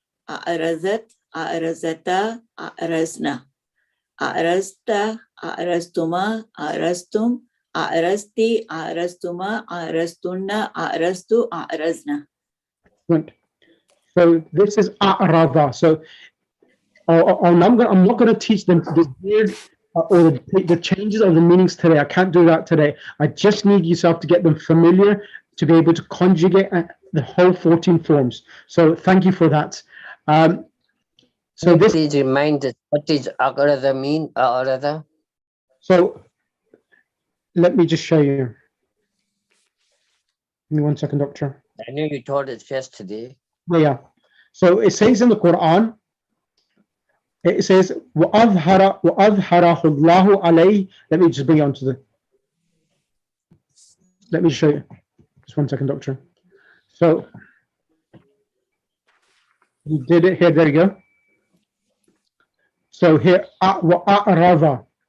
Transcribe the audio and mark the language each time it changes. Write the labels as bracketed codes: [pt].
[ar] أعرزت أعرزتا أعرزنا أعرزت أعرزتما أعرزتم أعرزتي أعرزتما أعرزتن أعرزت أعرزنا. [en] Right. So this is a'rada. So I'm not going to teach them this weird or the changes of the meanings today. I can't do that today. I just need yourself to get them familiar to be able to conjugate the whole 14 forms. So thank you for that. So this. Please remind us what is agrada mean? Agrada. So let me just show you. Give me 1 second, doctor. I know you taught it yesterday. Yeah. So it says in the Quran. It says [ar] وَأَظْهَرَهُ اللَّهُ عَلَيْهِ. [en] Let me just bring it onto the. Let me show you. Just 1 second, doctor. So you did it here. There you go. So here, وَأَعْرَضَ.